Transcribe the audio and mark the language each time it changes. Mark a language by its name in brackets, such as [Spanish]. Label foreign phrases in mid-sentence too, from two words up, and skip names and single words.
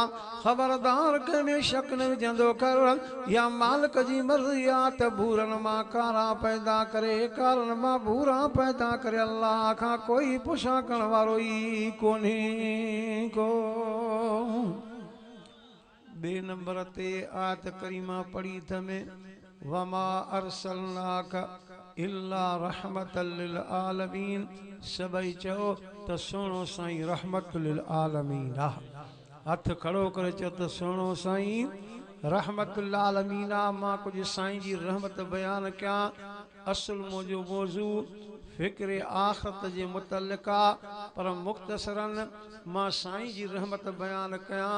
[Sindhi] ख़बरदार कंहिंमें शक न विझंदो कर, या मालिक जी मर्ज़ी आहे त भूरनि मां कारा पैदा करे, कारनि मां भूरा पैदा करे। अल्लाह खां कोई पुछा करण वारो ई कोन्हे को। बे नंबर ते आयत करीमा पढ़ी तमें [Arabic] وما أرسلناك إلا رحمة للعالمين. [Sindhi] सभई चओ त सुहिणो साईं [Arabic] رحمة للعالمين [Sindhi] आहे। हथ खड़ो करे चओ त सुहिणो साईं [Arabic] رحمة العالمين [Sindhi] आहे। मां कुझु साईं जी रहमत बयान कयां। असुल मुंहिंजो मौज़ू फ़िक्र आख़िरत जे मुतल्लिक़ आहे, पर मुख़्तसरन मां साईं जी रहमत बयान कयां।